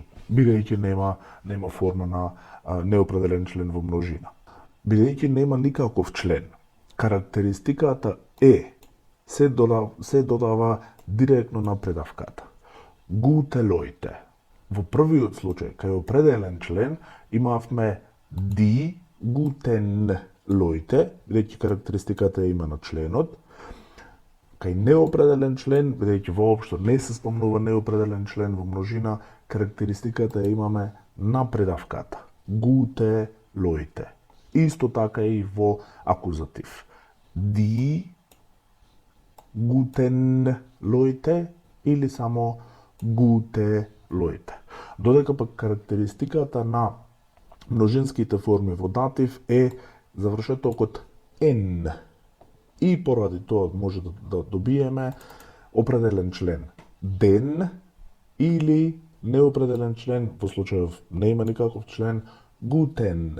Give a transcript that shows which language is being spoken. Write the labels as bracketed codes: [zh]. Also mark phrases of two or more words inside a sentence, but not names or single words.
[mk] Бидејќи нема форма на неопределен член во множина. Бидејќи нема никаков член, карактеристиката Е се додава директно на предавката. [de] Gute Leute. [mk] Во првиот случај, кај определен член, имавме [de] die guten Leute, [mk] бидејќи карактеристиката има на членот. Кај неопределен член, бидејќи воопшто не се спомнува неопределен член во множина, карактеристиката имаме на предавката. [de] Gute Leute. [mk] Исто така и во акузатив. [de] Die guten Leute или само gute Leute. [mk] Додека пак карактеристиката на множинските форми во датив е завршетокот N. И поради тоа може да добиеме определен член den или неопределен член, во случајов не има никаков член, guten.